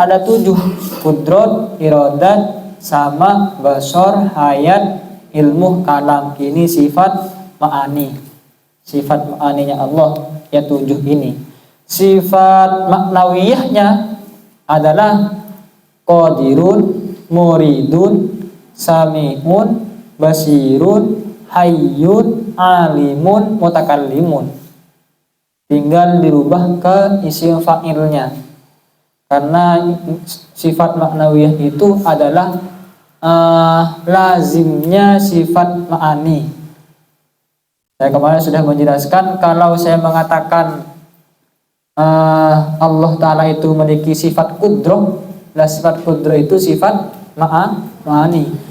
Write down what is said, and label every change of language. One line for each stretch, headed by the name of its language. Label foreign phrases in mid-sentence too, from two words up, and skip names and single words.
Indonesian: Ada 7: kudrat, iradat, sama, basar, hayat, ilmu, kalam. Ini sifat ma'ani. Sifat ma'aninya Allah ya 7 ini. Sifat maknawiyahnya adalah
Arabic: قادرٌ، مريدٌ، سميعٌ، بصيرٌ، حيٌّ، عليمٌ، متكلمٌ.
Indonesian: Tinggal dirubah ke isim fa'ilnya, karena sifat maknawiyah itu adalah lazimnya sifat ma'ani. Saya kemarin sudah menjelaskan, kalau saya mengatakan Allah Ta'ala itu memiliki sifat kudrah, sifat kudrah itu sifat ma'ani.